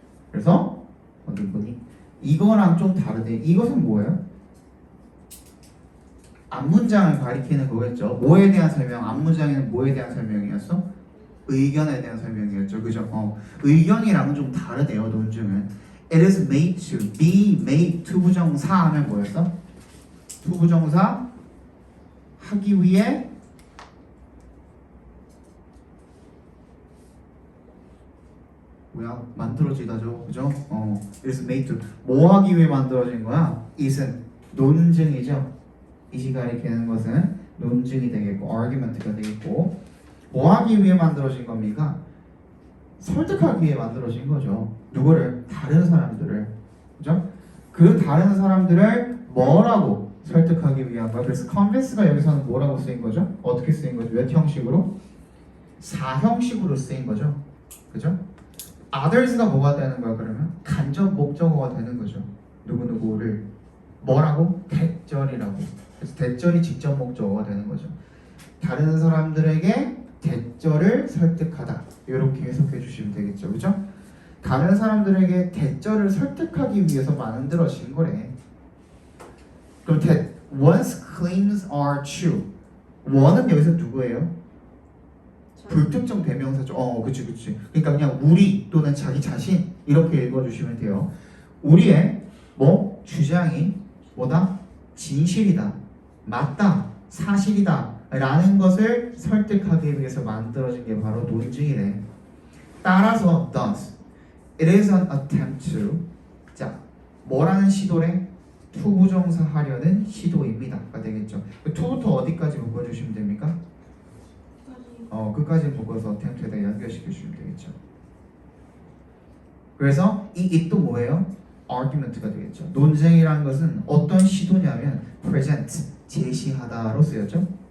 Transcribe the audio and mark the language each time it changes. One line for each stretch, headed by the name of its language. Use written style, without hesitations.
Korean: 그래서 어디 보니 이거랑 좀 다르대. 이것은 뭐예요? 앞문장을 가리키는 거겠죠. 뭐에 대한 설명? 앞문장에는 뭐에 대한 설명이었어? 의견에 대한 설명이었죠. 그죠? 의견이랑은 좀 다르대요. 논증은.
English: It is made to,
Korean: be made to 부정사 하면 뭐였어? to 부정사 하기 위해 뭐야? 만들어지다죠. 그죠?
English: It is made to
Korean: 뭐 하기 위해 만들어진 거야? it은 논증이죠. it이 가리키는 것은 논증이 되겠고 argument가 되겠고 뭐 하기 위해 만들어진 겁니까? 설득하기 위해 만들어진 거죠. 누구를? 다른 사람들을. 그죠? 그 다른 사람들을 뭐라고 설득하기 위한 거야. 그래서 convince가 여기서는 뭐라고 쓰인 거죠? 어떻게 쓰인 거죠? 몇 형식으로? 4형식으로 쓰인 거죠. 그죠? others가 뭐가 되는 거야 그러면? 간접 목적어가 되는 거죠. 누구누구를 뭐라고? 대절이라고. 그래서 대절이 직접 목적어가 되는 거죠. 다른 사람들에게 대절을 설득하다. 이렇게 해석해 주시면 되겠죠. 그죠? 다른 사람들에게 대절을 설득하기 위해서 만들어진 거래. 그럼
English: one's claims are true.
Korean: one은 여기서 누구예요? 불특정 대명사죠. 그치. 그러니까 그냥 우리 또는 자기 자신 이렇게 읽어주시면 돼요. 우리의 주장이 뭐다? 진실이다, 맞다, 사실이다 라는 것을 설득하기 위해서 만들어진 게 바로 논증이래. 따라서
English: thus it is an attempt to
Korean: 자 뭐라는 시도래? to 부정사 하려는 시도입니다가 되겠죠. to부터 어디까지 묶어주시면 됩니까? 끝까지 묶어서 attempt에다 연결시켜 주시면 되겠죠. 그래서 이 it도 뭐예요? argument가 되겠죠. 논쟁이라는 것은 어떤 시도냐면 present, 제시하다로 쓰였죠.